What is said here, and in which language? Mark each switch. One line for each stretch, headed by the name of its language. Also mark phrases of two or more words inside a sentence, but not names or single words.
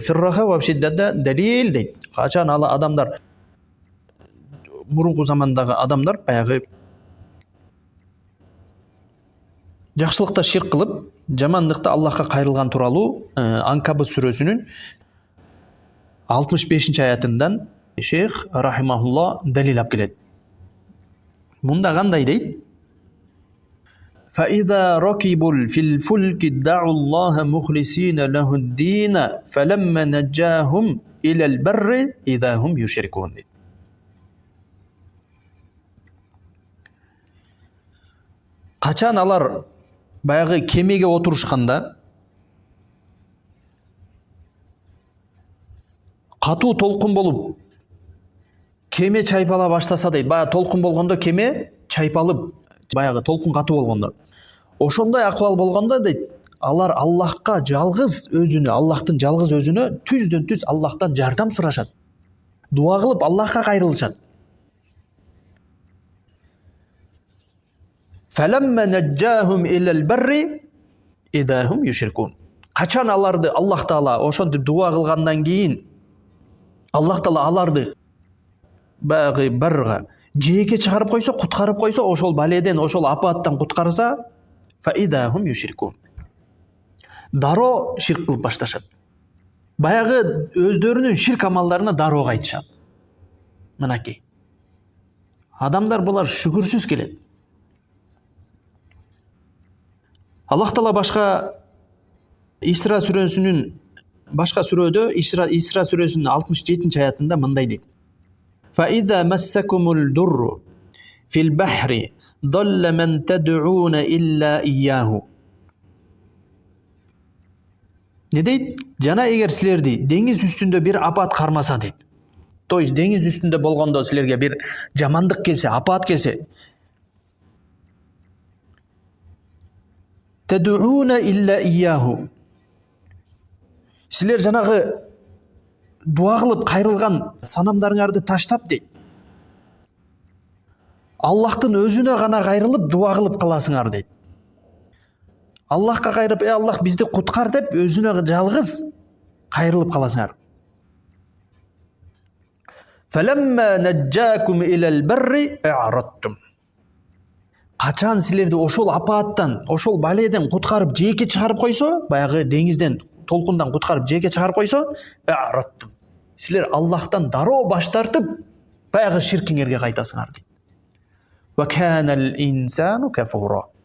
Arabic: في الرخاء والشدة
Kyrgyz: далил дейт. Качан ала адамдар, мурунку замандагы адамдар баягы жакшылыкта ширк кылып, жамандыкта Аллахка кайрылган тууралуу Анкабут сүрөсүнүн 65 аятындан шейх рахимахулла далил алып келет. Мында кандай дейт?
Arabic: فإذا ركبوا في الفلك دعوا الله مخلصين له الدين فلما نجاهم إلى البر إذا هم يشركون.
Kyrgyz: Качан алар баягы кемеге отурушканда катуу толкун болуп кеме чайпала баштаса дейт. Баягы толкун болгондо кеме чайпалып, баягы толкун катуу болгондо, ошондой акыбал болгондо дейт, алар Аллахка жалгыз өзүнө, Аллахтын жалгыз өзүнө түздөн түз Аллахтан жардам сурашат. Дуа кылып Аллахка кайрылышат.
Arabic: فَلَمَّا نَجَّاهُمْ إِلَى الْبَرِّ إِذَا هُمْ يُشْرِكُونَ.
Kyrgyz: Качан аларды Аллах Таала ошентип дуа кылгандан кийин Аллах Таала аларды баягы барга жээкке чыгарып койсо, куткарып койсо, ошол баледен, ошол апаттан куткарса,
Arabic: فَإِذَا هُمْ يُشْرِكُونَ.
Kyrgyz: Дароо ширк кылып башташат. Баягы өздөрүнүн ширк амалдарына дароо кайтышат. Мынакей. Адамдар булар шүгүрсүз келет. Аллах Таала башка Исра сүрөсүнүн башка сүрөдө Исра сүрөсүнүн 67 аятында мындай дейт.
Arabic: فَإِذَا مَسَّكُمُ الْدُرُّ فِي الْبَحْرِ ضَلَّ مَنْ تَدْعُونَ إِلَّا إِيَّاهُ.
Kyrgyz: Не дейт? Жана эгер силерди деңиз үстүндө бир апат кармаса дейт.
Russian: То есть
Kyrgyz: деңиз үстүндө болгондо силерге бир жамандык келсе, апат келсе,
Arabic: تدعون إلا إياه.
Kyrgyz: Силер жанагы дуа кылып кайрылган санамдарыңарды таштап дейт. Аллахтын өзүнө гана кайрылып дуа кылып каласыңар дейт. Аллахка кайрып, Аллах бизди куткар деп өзүнө жалгыз кайрылып каласыңар.
Arabic: فلما نجاكم إلى البر أعرضتم.
Kyrgyz: Качан силерди ошол апааттан, ошол баледен куткарып жээкке чыгарып койсо, баягы деңизден, толкундан куткарып жээкке чыгарып койсо, а'радтум. Силер Аллахтан дароо баш тартып, баягы ширкиңерге кайтасыңар дейт.
Arabic: وكان الإنسان كفورا.